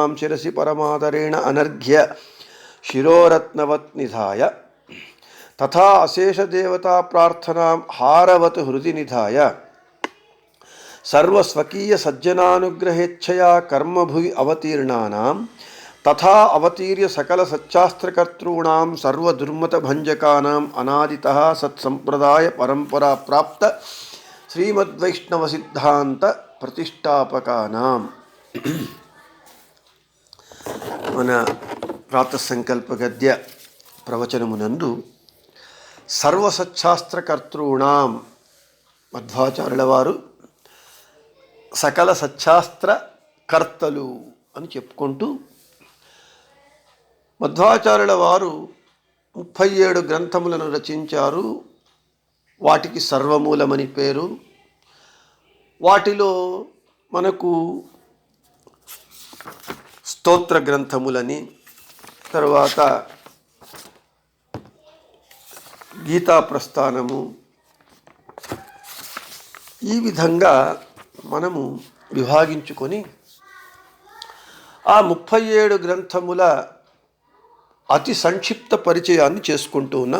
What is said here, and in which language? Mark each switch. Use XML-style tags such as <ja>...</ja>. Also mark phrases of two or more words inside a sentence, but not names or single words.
<sa>शिरसि परमादरेण अनर्घ्य शिरोरत्नवत् निधाय तथा अशेष देवता प्रार्थनां हारवत हृदि निधाय सर्वस्वकीय सज्जनानुग्रहेच्छया कर्मभुवि अवतीर्णानां तथा अवतीर्य सकल सच्चास्त्रकर्तॄणां सर्वदुर्मत भंजकानां अनादितः सत्संप्रदाय परंपरा प्राप्त श्रीमद्वैष्णव सिद्धांत प्रतिष्ठापकानां</sa> <te>మన ప్రాతః సంకల్ప గద్య ప్రవచనమునందు सर्वसच्चास्त्रकर्तॄणां मध्वाचार्युల వారు సకల సచ్చాస్త్ర కర్తలు అని చెప్పుకుంటూ మధ్వాచార్యుల వారు 37 గ్రంథములను రచించారు. వాటికి సర్వమూలమని పేరు. వాటిలో మనకు స్తోత్ర గ్రంథములని, తర్వాత గీతా ప్రస్థానము, ఈ విధంగా మనము విభాగించుకొని ఆ 37 గ్రంథముల అతి సంక్షిప్త పరిచయాన్ని చేసుకుంటూ ఉన్నాం.</te>